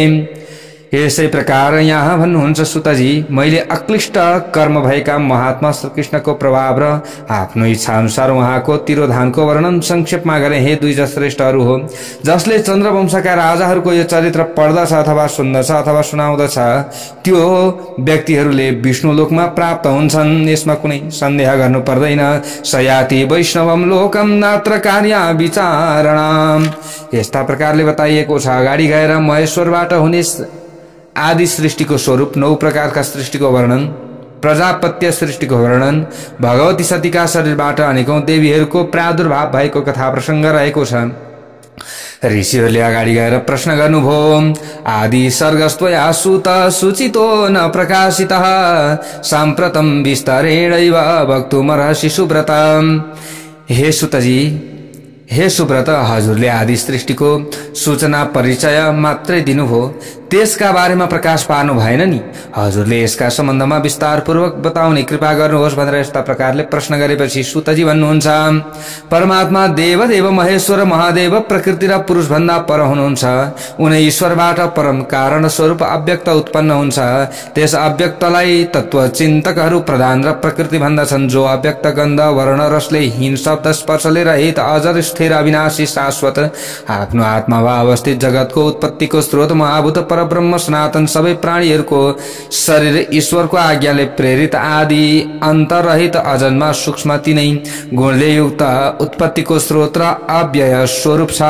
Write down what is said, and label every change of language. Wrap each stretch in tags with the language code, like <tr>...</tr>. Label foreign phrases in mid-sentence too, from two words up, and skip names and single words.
<ne>यसै प्रकार यहाँ भन्नुहुन्छ सुतजी, मैले अक्लिष्ट कर्म भएका महात्मा श्रीकृष्णको प्रभाव र आफ्नो इच्छा अनुसार उहाँको तिरोधानको वर्णन संक्षेपमा गरे। हे द्विज श्रेष्ठहरू हो, जसले चन्द्रवंशका राजाहरूको यो चरित्र पढ्दछ अथवा सुन्दछ अथवा सुनाउँदछ त्यो व्यक्तिहरूले विष्णुलोकमा प्राप्त हुन्छन्। यसमा कुनै सन्देह गर्नु पर्दैन।</ne> <sa>सयाति वैष्णवम लोकम नात्र कार्य विचारणा।</sa> <ne>यस्ता प्रकारले बताइएको छ। अगाडि गएर महेश्वरबाट हुने आदि सृष्टिको स्वरूप, 9 प्रकारका सृष्टिको वर्णन, प्रजापत्य सृष्टिको वर्णन, भगवती सतीका शरीरबाट अनेकौं देवीहरूको प्रादुर्भाव भएको कथा प्रसंग रहेको छ। ऋषिहरूले अगाडि गएर प्रश्न गर्नुभयो।</ne> <sa>आदि सर्गस्त्वया सुत सूचितो न प्रकाशितः साम्प्रतं विस्तरेणैव वक्तुमर्हसि सुव्रत।</sa> <ne>हे सुतजी, हे सुव्रत, हजुरले आदि सृष्टिको सूचना परिचय मात्रै दिनुभयो, त्यसका बारेमा प्रकाश पार्नु भएन नि। हजुरले यसका सम्बन्धमा विस्तार पूर्वक बताउने कृपा गर्नुहोस् भनेर यस्ता प्रकारले प्रश्न गरेपछि सुतजी भन्नुहुन्छ, परमात्मा देवदेव महेश्वर महादेव प्रकृति र पुरुष भन्दा पर हुनुहुन्छ। उनी ईश्वरबाट परम कारण स्वरूप अव्यक्त उत्पन्न हुन्छ। त्यस अव्यक्तलाई तत्वचिन्तकहरू प्रधान र प्रकृति भन्दछन्, जो अव्यक्त गन्ध वर्ण रसले हीन शब्द स्पर्शले रहित अजर स्थिर अविनाशी शाश्वत आफ्नो आत्मामा अवस्थित जगतको उत्पत्तिको स्रोत महाभूत परब्रह्म सनातन सबै प्राणीहरूको शरीर ईश्वरको आज्ञाले प्रेरित आदि अन्तरहित अजन्मा सूक्ष्म तिनै गुणले युक्त उत्पत्तिको स्रोत र अव्यय स्वरूप छ।</ne>